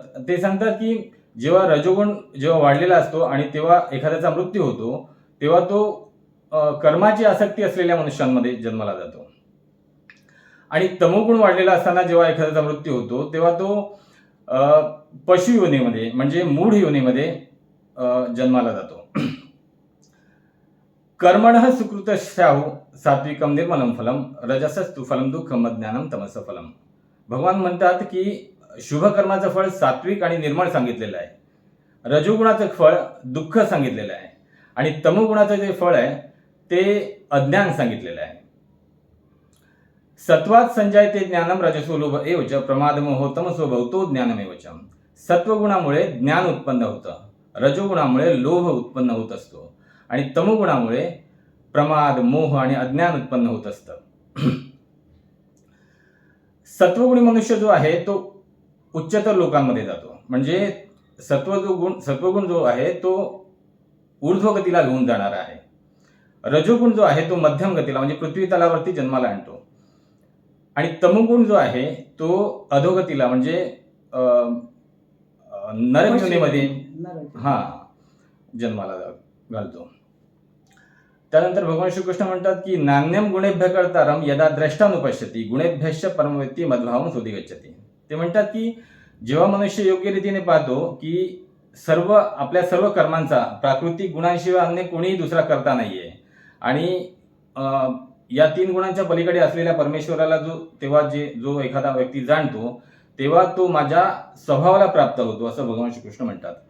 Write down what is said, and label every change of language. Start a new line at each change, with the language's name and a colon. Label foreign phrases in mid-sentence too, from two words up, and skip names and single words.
Marathi: ते सांगतात की जेव्हा रजोगुण जेव्हा वाढलेला असतो आणि तेव्हा एखाद्याचा मृत्यू होतो तेव्हा तो कर्माची आसक्ती असलेल्या मनुष्यांमध्ये जन्माला जातो. आणि तमोगुण वाढलेला असताना जेव्हा एखाद्याचा मृत्यू होतो तेव्हा तो पशु योनीमध्ये म्हणजे मूढ योनीमध्ये जन्माला जातो.
Sanskrit: कर्मणः सुकृतस्याहु सात्विकम निर्मलम फलम, रजसस्तु फलम दुःखम अज्ञानम तमस फलम.
Marathi: भगवान म्हणतात की शुभ कर्माचं फळ सात्विक आणि निर्मळ सांगितलेलं आहे, रजोगुणाचं फळ दुःख सांगितलेलं आहे आणि तमोगुणाचं जे फळ आहे ते अज्ञान सांगितलेलं आहे.
Sanskrit: सत्वात संजायते ज्ञानम रजसो लोभ एवच प्रमाद मोह तमसो भवतो ज्ञानमेवच.
Marathi: सत्वगुणामुळे ज्ञान उत्पन्न होतं, रजोगुणामुळे लोभ उत्पन्न होत असतो आणि तमोगुणामुळे प्रमाद, मोह आणि अज्ञान उत्पन्न होत असतं. सत्वगुणी मनुष्य जो आहे तो उच्चतर लोकांमध्ये जातो. म्हणजे सत्वगुण जो आहे तो ऊर्ध्वगतीला घेऊन जाणारा आहे. रजोगुण जो आहे तो मध्यम गतीला म्हणजे पृथ्वी तलावरती जन्माला आणतो. आणि तमोगुण जो आहे तो अधोगतीला म्हणजे नरक जन्माला घालतो. त्यानंतर भगवान श्रीकृष्ण म्हणतात की
Sanskrit: नान्यम गुणेभ्य कर्तारम यदा द्रष्टानुपश्यती गुणेभ्यश्च परमवेत्ती मद्भावम सुधी गच्छती.
Marathi: ते म्हणतात की जेव्हा मनुष्य योग्य रीतीने पाहतो की आपल्या सर्व कर्मांचा प्राकृतिक गुणांशिवाय अन्य कोणीही दुसरा करता नाहीये आणि या 3 गुणांच्या पलीकडे असलेल्या परमेश्वराला जो एखादा व्यक्ती जाणतो तेव्हा तो माझ्या स्वभावाला प्राप्त होतो असं भगवान श्रीकृष्ण म्हणतात.